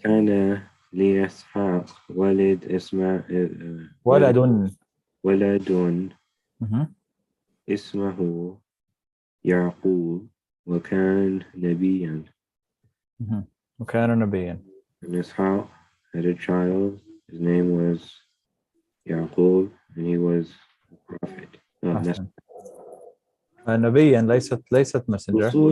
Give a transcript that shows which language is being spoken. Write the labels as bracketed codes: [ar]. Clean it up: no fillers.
[ar] كان لإسحاق ولد إسماعيل ولد اسمه يعقوب وكان نبيا. وكان نبيا. [en] And Ishaq had a child. His name was Yaqub, and he was a prophet. [ar] نبيا ليست messenger.